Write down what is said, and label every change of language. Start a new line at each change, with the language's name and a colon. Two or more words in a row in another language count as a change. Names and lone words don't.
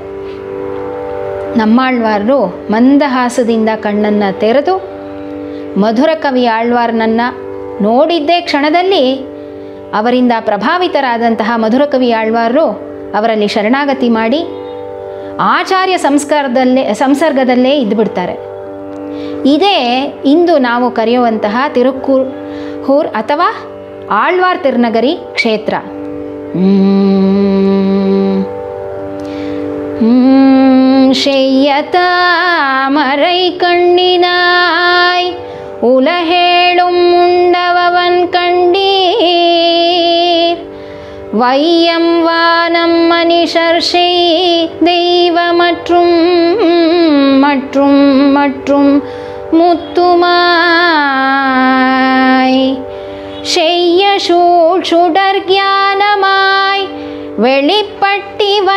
Kannada: ನಮ್ಮಾಳ್ವಾರರು ಮಂದಹಾಸದಿಂದ ಕಣ್ಣನ್ನು ತೆರೆದು ಮಧುರಕವಿ ಆಳ್ವಾರನನ್ನು ನೋಡಿದ್ದೇ ಕ್ಷಣದಲ್ಲಿ ಅವರಿಂದ ಪ್ರಭಾವಿತರಾದಂತಹ ಮಧುರಕವಿ ಆಳ್ವಾರರು ಅವರಲ್ಲಿ ಶರಣಾಗತಿ ಮಾಡಿ ಆಚಾರ್ಯ ಸಂಸರ್ಗದಲ್ಲೇ ಇದ್ದುಬಿಡ್ತಾರೆ. ಇದೇ ಇಂದು ನಾವು ಕರೆಯುವಂತಹ ತಿರುಕ್ಕೂರ್ ಅಥವಾ ಆಳ್ವಾರ್ ತಿರುನಗರಿ ಕ್ಷೇತ್ರ.
Tamil: செய்யத்தாமரை கண்ணினாய் உலகேழும் உண்டவன் கண்டீர் வையம் வானம் மனிஷர் செய் தெய்வ மற்றும் மற்றும் மற்றும் முத்துமாய் செய்ய சூழ் சுடர் ஞானமாய் வெளிப்பட்டி